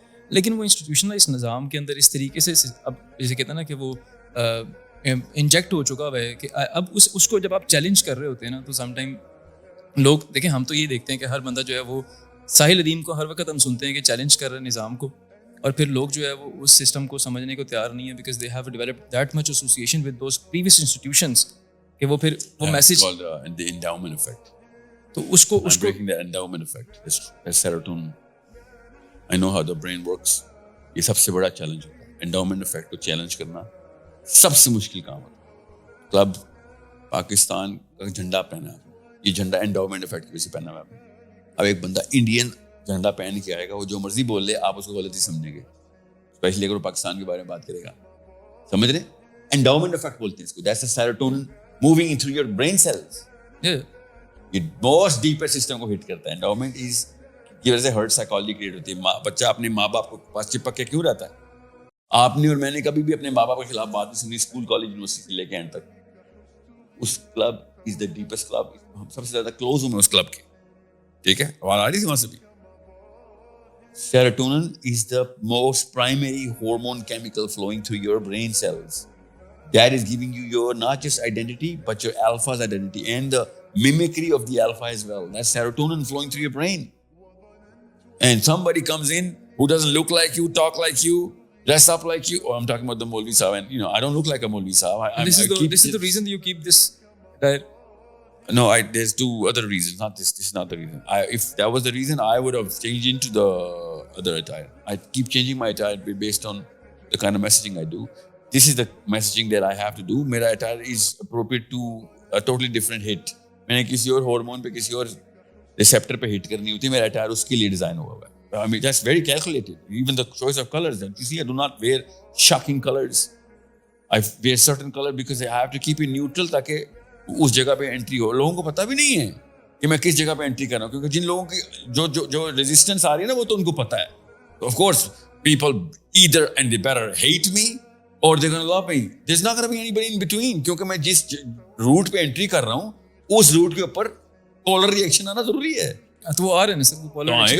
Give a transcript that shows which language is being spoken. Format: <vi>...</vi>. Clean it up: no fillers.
<ur>لیکن وہ انسٹیٹیوشن اس نظام کے اندر اس طریقے سے اب جیسے کہتے ہیں نا کہ وہ انجیکٹ ہو چکا ہوا ہے کہ اب اس کو جب آپ چیلنج کر رہے ہوتے ہیں نا تو سم ٹائم لوگ دیکھیں, ہم تو یہ دیکھتے ہیں کہ ہر بندہ جو ہے وہ ساحل ادیم کو ہر وقت ہم سنتے ہیں کہ چیلنج کر رہے ہیں نظام کو, اور پھر لوگ جو ہے وہ اس سسٹم کو سمجھنے کو تیار نہیں ہے</ur> <en>because they have developed that much association with those previous institutions</en> <ur>کہ وہ پھر وہ میسج</ur> <en>the endowment effect.</en> <ur>تو اس کو</ur> <en>I'm breaking the endowment effect. That's serotonin. I know how the brain works.</en> <ur>یہ سب سے بڑا چیلنج ہوتا ہے endowment effect کو چیلنج کرنا سب سے مشکل کام ہوتا ہے. کلب پاکستان کا جھنڈا پہنا ہے, یہ جھنڈا endowment effect کی وجہ سے پہنا ہوا ہے. اب ایک بندہ انڈین جھنڈا پہن کے آئے گا, وہ جو مرضی بول لے آپ اس کو غلطی سمجھیں گے, اسپیشلی اگر وہ پاکستان کے بارے میں بات کرے گا. سمجھ رہے endowment effect بولتے ہیں اس کو.</ur> <en>That's the serotonin moving through your brain cells.</en> <ur>یہ موسٹ ڈیپر سسٹم کو ہٹ کرتا ہے. انڈاؤمنٹ از کی وجہ سے ہرٹ سائیکالوجی کریٹ ہوتی ہے. بچہ اپنے ماں باپ کو پاس چپک کے کیوں رہتا ہے؟ آپ نے اور میں نے کبھی بھی اپنے ماں باپ کے خلاف بات نہیں سنی اسکول کالج یونیورسٹی سے لے کے اینڈ تک. اس club</ur> <en>is the deepest club,</en> <ur>ہم سب سے زیادہ کلوز ہوں میں اس کلب کے. ٹھیک ہے, آواز آ رہی تھی وہاں سے بھی.</ur> <en>Serotonin is the most primary hormone chemical flowing through your brain cells. That is giving you your not just identity but your alpha's identity and the mimicry of the alpha as well. That's serotonin flowing through your brain. And somebody comes in who doesn't look like you, talk like you, dress up like you. Oh, I'm talking about the Maulvi Sahab, and I don't look like a Maulvi Sahab. This is the reason you keep this attire. No, there's two other reasons. Not this. This is not the reason. If that was the reason, I would have changed into the other attire. I keep changing my attire based on the kind of messaging I do. This is the messaging that I have to do.</en> <ur>Mera</ur> <en>attire is appropriate to a totally different hit.</en> <ur>میں نے کسی اور hormone پہ کسی اور receptor پہ ہٹ کرنی ہوتی ہے, میرا اٹائر اس کے لیے ڈیزائن ہوا ہوا ہے.</ur> <en>I mean, that's very calculated. Even the choice of colors. You see, I do not wear shocking colors. I wear certain color because I have to keep it neutral</en> <ur>تاکہ اس جگہ پہ entry ہو. لوگوں کو پتہ بھی نہیں ہے کہ میں کس جگہ پہ انٹری کر رہا ہوں, کیونکہ جن لوگوں کی جو ریزسٹنس آ رہی ہے نا وہ تو ان کو پتہ ہے.</ur> <en>Of course, people either and they better hate me or they're going to love me. There's not going to be anybody in between.</en> <ur>کیونکہ میں جس روٹ پہ انٹری کر رہا ہوں اس روٹ کے اوپر پولر ریئیکشن آنا ضروری ہے. تو وہ آ رہے ہیں نا سر, وہ پولر</ur>